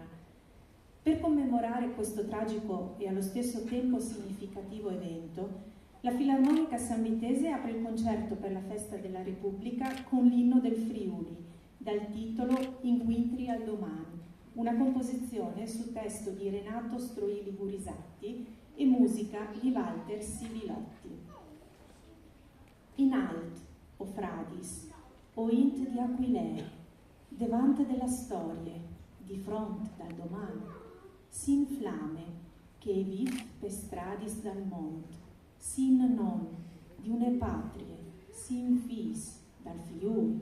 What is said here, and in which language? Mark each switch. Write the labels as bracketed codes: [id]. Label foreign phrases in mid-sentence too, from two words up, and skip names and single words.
[it] Per commemorare questo tragico e allo stesso tempo significativo evento, la Filarmonica Sanvitese apre il concerto per la Festa della Repubblica con l'inno del Friuli, dal titolo Inquintri al domani, una composizione su testo di Renato Stroili Burisatti e musica di Walter Sivilotti. [fur] In alt, o Fradis, o int di Aquilee, devant della storie, di front dal domani, sin flame, che vif per stradis dal mont, sin non, di une patrie, sin fis, dal Friuli.